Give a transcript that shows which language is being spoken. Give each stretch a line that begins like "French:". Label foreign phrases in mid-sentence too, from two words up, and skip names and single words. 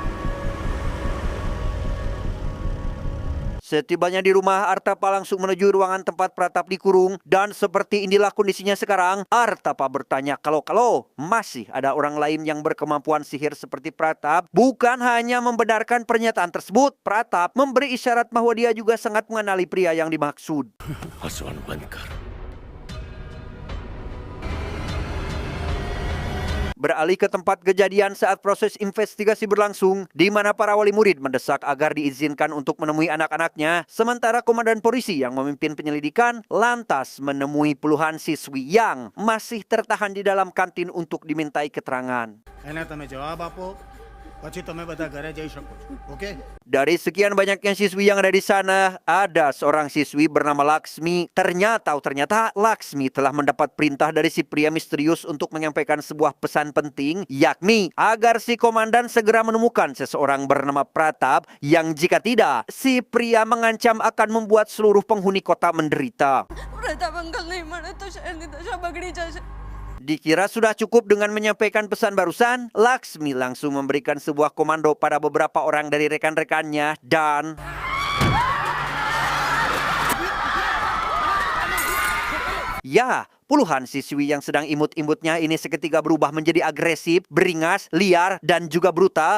Indonesian: Setibanya di rumah, Artapa langsung menuju ruangan tempat Pratap dikurung. Dan seperti inilah kondisinya sekarang. Artapa bertanya kalau masih ada orang lain yang berkemampuan sihir seperti Pratap. Bukan hanya membenarkan pernyataan tersebut, Pratap memberi isyarat bahwa dia juga sangat mengenali pria yang dimaksud.
Gujarati: હસવાનું બંધ કર.
Indonesian: Beralih ke tempat kejadian saat proses investigasi berlangsung, di mana para wali murid mendesak agar diizinkan untuk menemui anak-anaknya, sementara komandan polisi yang memimpin penyelidikan lantas menemui puluhan siswi yang masih tertahan di dalam kantin untuk dimintai keterangan.
Gujarati: એને તમે જવાબ આપો પછી તમે બધા ઘરે જઈ શકો છો. ઓકે?
Indonesian: Dari sekian banyaknya siswi yang ada di sana, ada seorang siswi bernama Laksmi. Ternyata Laksmi telah mendapat perintah dari si pria misterius untuk menyampaikan sebuah pesan penting, yakni agar si komandan segera menemukan seseorang bernama Pratap yang jika tidak, si pria mengancam akan membuat seluruh penghuni kota menderita.
Hindi: प्रताप अंकल नहीं मरे तो शायद दशा बगड़ी जाए.
Indonesian: Dikira sudah cukup dengan menyampaikan pesan barusan, Laksmi langsung memberikan sebuah komando pada beberapa orang dari rekan-rekannya dan ya, puluhan siswi yang sedang imut-imutnya ini seketika berubah menjadi agresif, beringas, liar, dan juga brutal.